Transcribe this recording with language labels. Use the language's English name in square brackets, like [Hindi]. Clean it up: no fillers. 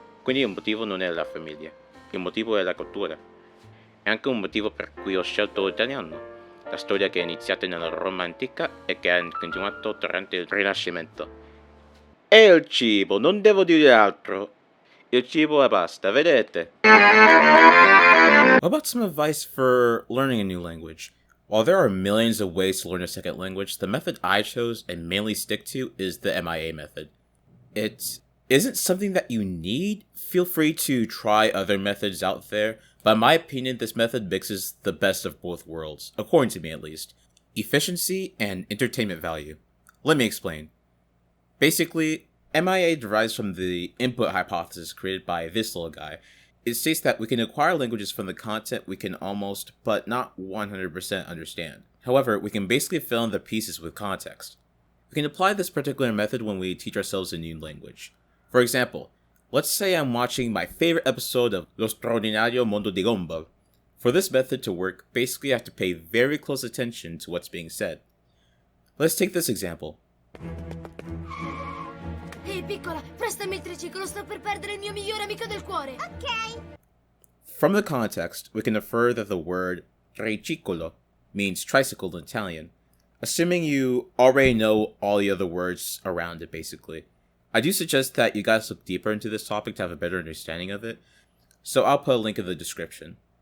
[Italian] Quindi il motivo non è la famiglia, il motivo è la cultura. È anche un motivo per cui ho scelto l'italiano. La storia che è iniziata nella Roma antica e che ha continuato durante il Rinascimento. E il cibo, non devo dire altro. Il cibo e basta, vedete? [English] How about some advice for learning a new language? While there are millions of ways to learn a second language, the method I chose and mainly stick to is the MIA method. It isn't something that you need. Feel free to try other methods out there, but in my opinion, this method mixes the best of both worlds, according to me at least. Efficiency and entertainment value. Let me explain. Basically, MIA derives from the input hypothesis created by this little guy. It states that we can acquire languages from the content we can almost, but not 100% understand. However, we can basically fill in the pieces with context. We can apply this particular method when we teach ourselves a new language. For example, let's say I'm watching my favorite episode of Lo Straordinario Mondo di Gumball. For this method to work, basically I have to pay very close attention to what's being said. Let's take this example. [Italian] Ehi piccola, prestami il triciclo, sto per perdere il mio migliore amico del cuore. Ok. [English] From the context, we can infer that the word tricicolo means tricycle in Italian, assuming you already know all the other words around it basically. I do suggest that you guys look deeper into this topic to have a better understanding of it, so I'll put a link in the description.